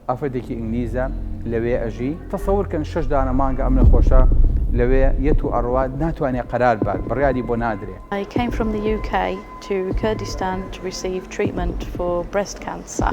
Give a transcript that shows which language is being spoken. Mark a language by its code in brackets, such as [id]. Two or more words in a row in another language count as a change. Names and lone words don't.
[ckb] ئافرەتێکی ئینگلیزە لەوێ ئەژی تەسەورکەن 6 دانە مانگە ئەم نەخۆشە لەوێ یەت و ئەڕوا ناتوانێت قەرار بات بڕیاری بۆ نادرێ. [en] I came from the UK to Kurdistan to receive treatment for breast cancer.